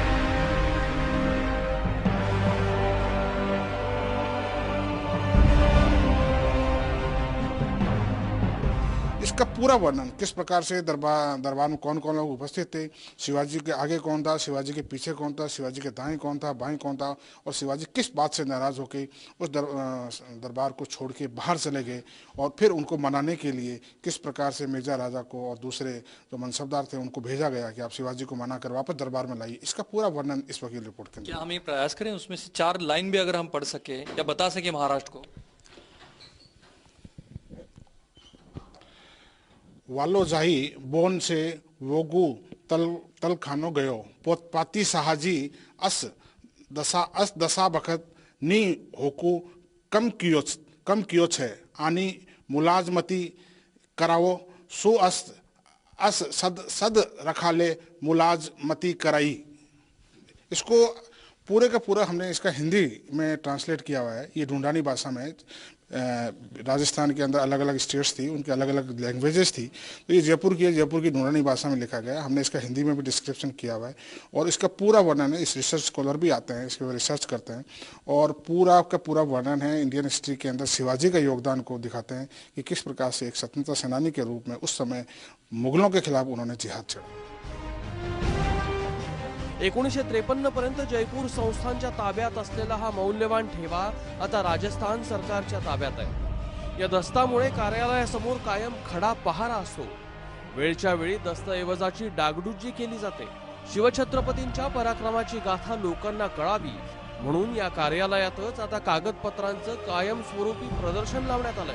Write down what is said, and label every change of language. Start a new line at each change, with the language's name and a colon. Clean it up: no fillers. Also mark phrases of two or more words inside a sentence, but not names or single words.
Hindi: इसका पूरा वर्णन, किस प्रकार से दरबार में कौन कौन लोग उपस्थित थे, शिवाजी के आगे कौन था, शिवाजी के पीछे कौन था, शिवाजी के दाएं कौन था, बाएं कौन था, और शिवाजी किस बात से नाराज होकर उस दरबार को छोड़ के बाहर चले गए, और फिर उनको मनाने के लिए किस प्रकार से मिर्जा राजा को और दूसरे जो मनसबदार थे उनको भेजा गया कि आप शिवाजी को मना कर वापस दरबार में लाइए. इसका पूरा वर्णन इस वकील रिपोर्ट के अंदर. क्या हम ये प्रयास करें उसमें से 4 लाइन भी अगर हम पढ़ सके या बता सके महाराष्ट्र को.
Marwari: वालो जाही बोन से वोगू तल खानो गयो पोतपाती साहाजी अस दसा बखत नी होकू कम कियो छे आनी मुलाजमती करावो सु अस सद रखाले मुलाजमती कराई.
Hindi: इसको पूरे का पूरा हमने इसका हिंदी में ट्रांसलेट किया हुआ है. ये ढूंढानी भाषा में राजस्थान के अंदर अलग अलग स्टेट्स थी, उनके अलग अलग लैंग्वेजेस थी, तो ये जयपुर की ढूंढानी भाषा में लिखा गया. हमने इसका हिंदी में भी डिस्क्रिप्शन किया हुआ है और इसका पूरा वर्णन है. इस
English: research scholar
Hindi: भी आते हैं, इसके रिसर्च करते हैं और पूरा का पूरा वर्णन है.
English: Indian history
Hindi: के अंदर शिवाजी का योगदान को दिखाते हैं कि किस प्रकार से एक स्वतंत्रता सेनानी के रूप में उस समय मुगलों के खिलाफ उन्होंने जिहाद छेड़ा.
Marathi: 1953 पर्यंत जयपूर संस्थानच्या ताब्यात असलेला हा मौल्यवान ठेवा आता राजस्थान सरकारच्या ताब्यात आहे. या दस्तामुळे कार्यालयासमोर कायम खडा पहारा असतो. वेळच्या वेळी दस्तऐवजाची डागडुजी केली जाते. शिवछत्रपतींच्या पराक्रमाची गाथा लोकांना कळावी म्हणून या कार्यालयातच आता कागदपत्रांचं कायमस्वरूपी प्रदर्शन लावण्यात आलंय.